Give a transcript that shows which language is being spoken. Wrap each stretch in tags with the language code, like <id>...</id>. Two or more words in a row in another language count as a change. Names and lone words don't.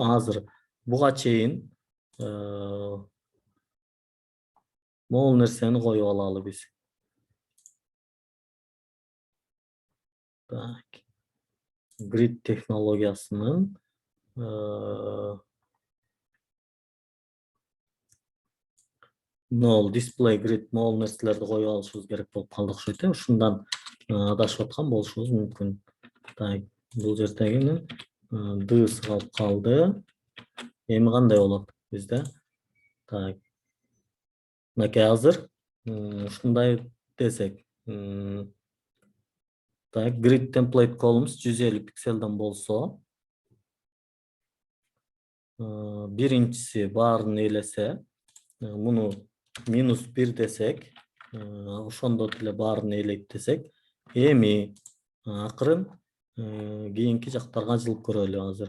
<ky>Азыр буга чейин могул нерсени коюп алалы биз. Так. Grid технологиясынын могул</ky> <en>display grid</en> <ky>могул нерселерди коюп алышыбыз керек болуп калды окшойт. Ушундан адашып аткан болушубуз мүмкүн. Так, бул жердегини д калып калды. Эми кандай болот бизде? Так. Мынакей азыр ушундай десек. Так,</ky> <en>grid template columns</en> <ky>150 pikselden болсо, биринчиси баарын ээлесе, муну -1 десек, ошондо деле баарын ээлейт десек, эми акырын кийинки жактарга жылып көрөлү азыр.</ky>